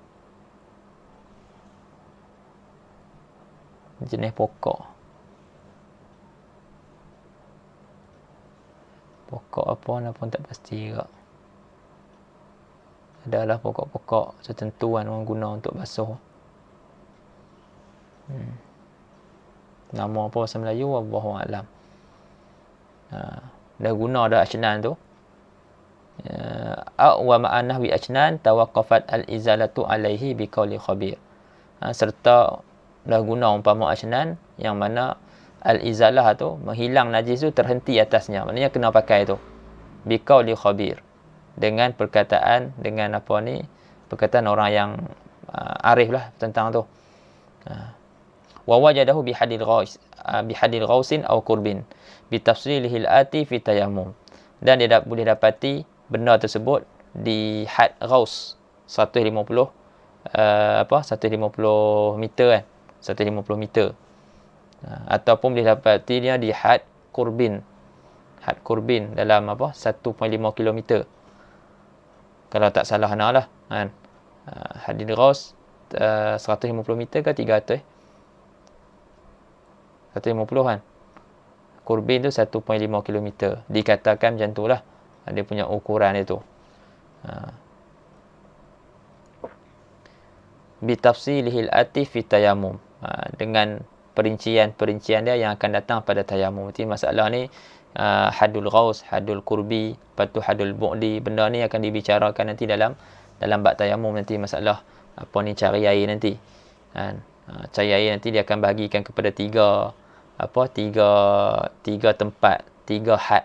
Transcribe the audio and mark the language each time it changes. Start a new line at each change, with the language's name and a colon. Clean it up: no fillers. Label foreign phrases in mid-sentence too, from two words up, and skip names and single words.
Malay: jenis pokok apa nak pun tak pasti juga. Adalah pokok-pokok tertentu kan orang guna untuk basuh. Nama apa bahasa Melayu,
Arabic: والله أعلم.
Malay: Dah guna dah ashnan tu.
Arabic: ومعناه أي أشنان توقفت الإزالة عليه بقول خبير.
Malay: Serta dah guna umpama ashnan yang mana al-izalah tu, menghilang najis tu, terhenti atasnya. Maknanya kena pakai tu
Arabic: بقول خبير,
Malay: dengan perkataan, dengan apa ni, perkataan orang yang arif lah tentang tu.
Arabic: ووجده بحد الغوث أو قرب بتفصيله الآتي في التيمم.
Malay: Dan dia boleh dapati benda tersebut di had ghaus 150 meter kan, 150 meter. Ataupun boleh dapati dia di had qurbin dalam 1.5 km, kalau tak salah lah kan.
Arabic: حد الغوث
Malay: 150 meter ke 300? 150 kan. Qurbin tu 1.5 km. Dikatakan macam tu lah, dia punya ukuran dia tu.
Arabic: بتفصيله الآتي في التيمم,
Malay: dengan perincian dia yang akan datang pada tayammum. Jadi masalah ni
Arabic: حد الغوث, حد القرب,
Malay: lepas tu
Arabic: حد البعد,
Malay: benda ni akan dibicarakan nanti dalam bab tayammum nanti, masalah apa ni, cari air nanti kan. Cari air nanti dia akan bahagikan kepada tiga tempat, 3 had.